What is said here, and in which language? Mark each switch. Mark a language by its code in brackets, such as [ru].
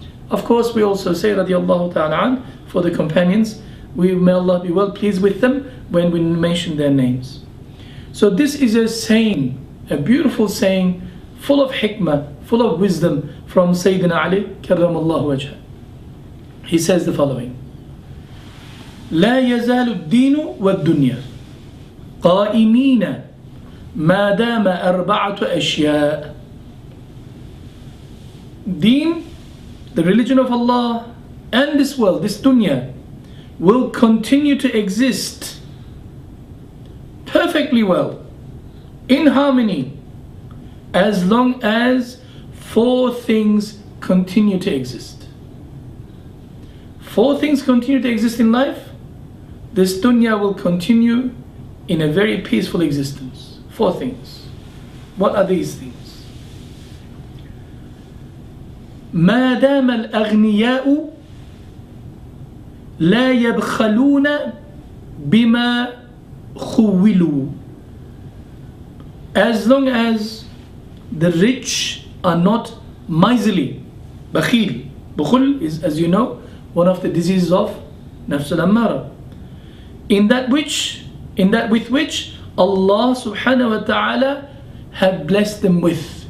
[en] Of course, we also say radiyallahu ta'ala an for the companions. May Allah be well pleased with them when we mention their names. So this is a saying, a beautiful saying, full of hikmah, full of wisdom from Sayyidina Ali karramallahu wajha. [ar] He says the following: لا يزال الدين والدنيا قائمين ما دام أربعة أشياء. [en] Deen, the religion of Allah, and this world, this dunya, will continue to exist perfectly well, in harmony, as long as 4 things continue to exist. 4 things continue to exist in life, this dunya will continue in a very peaceful existence. 4 things. What are these things? [ar] ما دام الأغنياء لا يبخلون بما خولوا. [en] As long as the rich are not miserly. Bakhil. Bukhul is, as you know, one of the diseases of nafs al-ammara. In that with which Allah subhanahu wa ta'ala have blessed them with.